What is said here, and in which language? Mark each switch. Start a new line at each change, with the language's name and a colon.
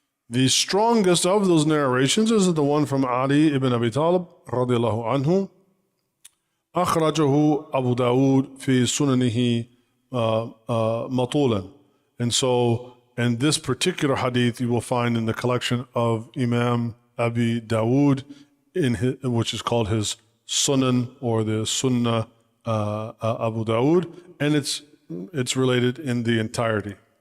English: The strongest of those narrations is the one from Ali ibn Abi Talib رضي الله عنه.
Arabic: أخرجه أبو داود في سننه مطولا.
English: And so, in this particular hadith, you will find in the collection of Imam Abi Dawood, which is called his Sunan or the Sunnah Abu Dawood, and it's related in the entirety.